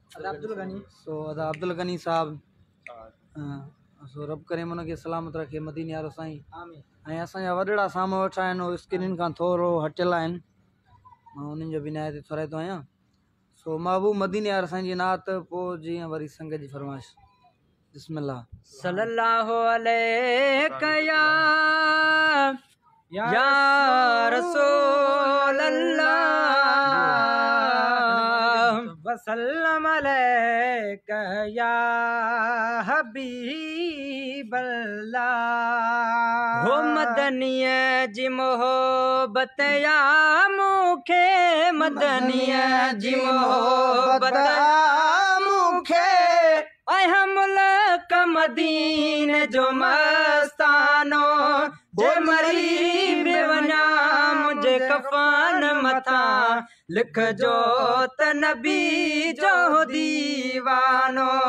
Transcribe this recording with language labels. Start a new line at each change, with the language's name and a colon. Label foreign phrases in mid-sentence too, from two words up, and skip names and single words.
Sindhi: ادا عبدل غني. سو ادا عبدل غني صاحب. ا، سو رب ڪريم ان کي سلامت رکي، مديني وارو سائين. آمين. ۽ اسان جا وڏيرا سامهون ويٺا آهن، اهي اسڪرين کان ٿورو هٽيل آهن. مان انهن جو به نهايت ٿورائتو آهيان. سو محبوب مديني واري سائين جي نعت، پوءِ جيئن وري سنگ جي فرمائش.
Arabic: بسم الله. صلى الله عليك يا، يا رسول الله، وسلم عليك يا حبيب الله.
Sindhi: هو مدنيءَ جي محبت يا مونکي، مدنيءَ جي محبت يا مونکي. اي هم ملڪ مديني جو مستانو، جي مري به وڃا منهنجي ڪفن مٿان، لکجو ته نبي جو ديوانو.